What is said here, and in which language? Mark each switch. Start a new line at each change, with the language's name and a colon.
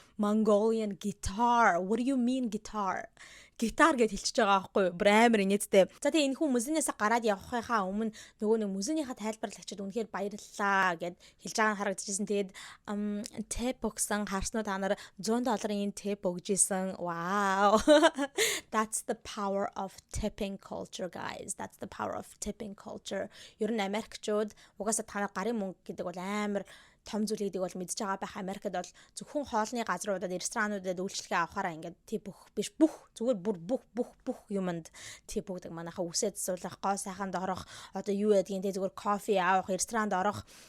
English: Mongolian guitar. What do you mean guitar?
Mongolian: Гитар гэж хэлчихэж байгаа байхгүй юу? Бүр амар инээдтэй. За тэгээ энэ хүн музейнээс гараад явахынхаа өмнө нөгөө нэг музейнийхаа тайлбарлагчид үнэхээр баярлалаа гэд хэлж байгаа нь харагдчихсэн. Тэгээд тэп өгсөн харсноо та нар $100-ын тэп өгжсэн.
English: Wow. That's the power of tipping culture guys. That's the power of tipping culture.
Mongolian: Ер нь Америкчууд угаасаа та нар гарын мөнгө гэдэг бол амар том зүйл гэдэг бол мэдж байгаа байх. Америкт бол зөвхөн хоолны газруудад ресторануудад үйлчлэгээ авахаараа ингээд тип өгөх биш бүх зүгээр бүр бүх юмд тип өгдөг. Манайхаа үсээ засуулах, гоо сайханд орох, одоо юу ядгийн те зүгээр кофе авах, ресторанд орох.